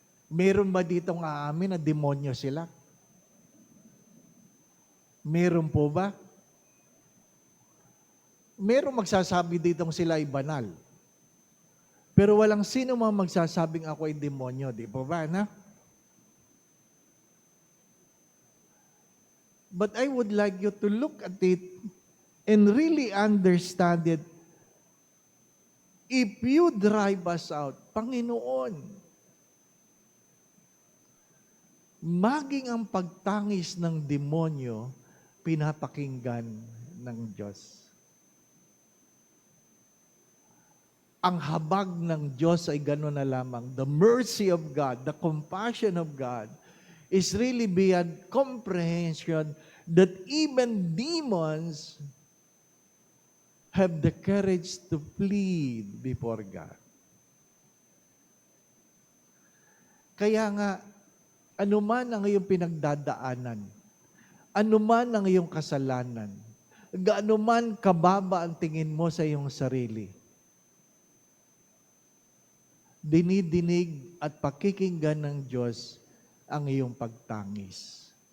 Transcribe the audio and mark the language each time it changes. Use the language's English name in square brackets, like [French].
[Filipino] Meron ba ditong aamin na demonyo sila? Meron po ba? merong magsasabi ditong sila ay banal. Pero walang sino man magsasabing ako ay demonyo, di po ba, na? [English] But I would like you to look at it and really understand it. If you drive us out, [Filipino] Panginoon, maging ang pagtangis ng demonyo, pinapakinggan ng Diyos. Ang habag ng Diyos ay gano'n na lamang. [English] The mercy of God, the compassion of God is really beyond comprehension that even demons have the courage to plead before God. [Filipino] Kaya nga, anuman ang iyong pinagdadaanan, anuman ang iyong kasalanan, gaano man kababa ang tingin mo sa iyong sarili, dinidinig at pakikinggan ng Diyos ang iyong pagtangis.